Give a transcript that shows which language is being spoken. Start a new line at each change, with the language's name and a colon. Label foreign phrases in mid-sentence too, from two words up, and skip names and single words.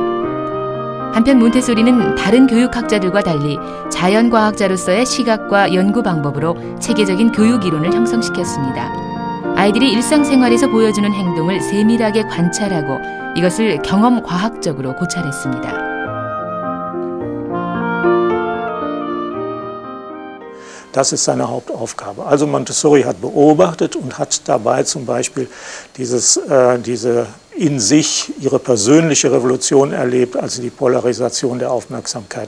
Korean: 한편 몬테소리는 다른 교육학자들과 달리 자연과학자로서의 시각과 연구 방법으로 체계적인 교육 이론을 형성시켰습니다. 아이들이 일상생활에서 보여주는 행동을 세밀하게 관찰하고 이것을 경험과학적으로 고찰했습니다.
German: Das ist seine Hauptaufgabe. Also Montessori hat beobachtet und hat dabei zum Beispiel diese in sich ihre persönliche Revolution erlebt, also die Polarisation der Aufmerksamkeit.